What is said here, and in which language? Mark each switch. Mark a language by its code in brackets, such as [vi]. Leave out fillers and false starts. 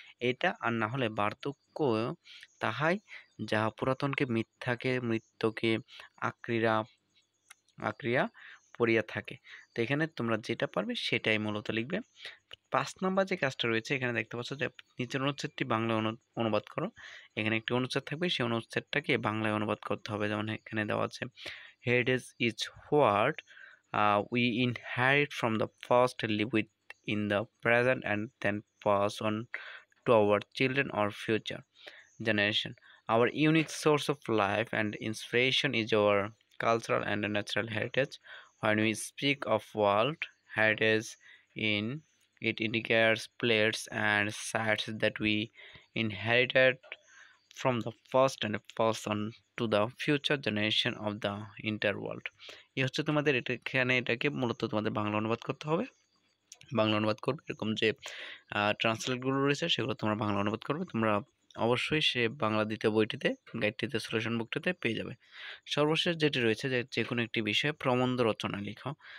[bn] এটা আর না হলে বার্ধক্য তাহাই, যাহা পুরাতনকে মিথ্যাকে মৃত্যুকে আক্রিয়া আক্রিয়া পড়িয়া থাকে। তো এখানে তোমরা যেটা পারবে সেটাই মূলত লিখবে। 5 নাম্বার যে কাজটা রয়েছে, এখানে দেখতে পাচ্ছ যে নিচের অনুচ্ছেদটি বাংলায় অনুবাদ করো। এখানে একটি অনুচ্ছেদ থাকবে, সেই অনুচ্ছেদটাকে বাংলায় অনুবাদ করতে হবে। যেমন এখানে দেওয়া আছে, [en] heritage is what we inherit from the past, live with in the present and then pass on to our children or future generation. Our unique source of life and inspiration is our cultural and natural heritage. When we speak of world heritage, in it indicates places and sites that we inherited from the past and pass on to the future generation of the entire world. [bn] এই হচ্ছে তোমাদের এখানে এটাকে মূলত তোমাদের বাংলা অনুবাদ করতে হবে। বাংলা অনুবাদ করবে, এরকম যে ট্রান্সলেটগুলো রয়েছে সেগুলো তোমরা বাংলা অনুবাদ করবে। তোমরা অবশ্যই সে বাংলা দ্বিতীয় বইটিতে, গাইডটিতে, সলিউশন বুকটিতে পেয়ে যাবে। সর্বশেষ যেটি রয়েছে যে কোনো একটি বিষয়ে প্রবন্ধ রচনা লিখো।